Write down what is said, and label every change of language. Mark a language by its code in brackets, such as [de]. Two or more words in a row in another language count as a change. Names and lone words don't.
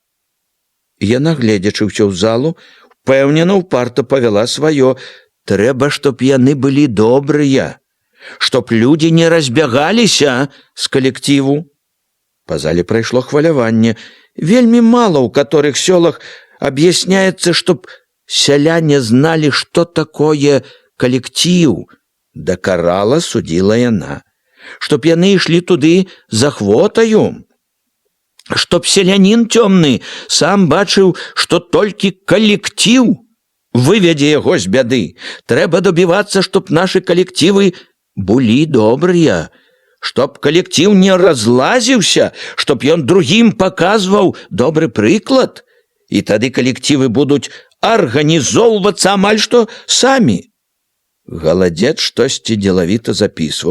[be] Яна, гледзячы ўсё ў залу, упэўнена, упарта павяла сваё: «Трэба, чтоб яны былі добрыя, чтоб людзі не разбягаліся з калективу». Па зале прайшло хваляванне. Вельмі мала ў каторых сёлах объясняется, чтоб сяляне [ru] знали, что такое коллектив. [be] Дакарала судила яна. Чтоб яны ішлі туды за хвотаю. Чтоб селянин цёмны сам бачыў, что толькі коллектив выведзе яго з бяды. Трэба [ru] добиваться, чтоб наши коллективы [be] былі добрыя. Чтоб коллектив не разлазіўся, чтоб ён другим показваў добры прыклад. І тады калективы будуць арганізоўвацца амаль што самі. Галадзед штосьці дзелавіта запісваў.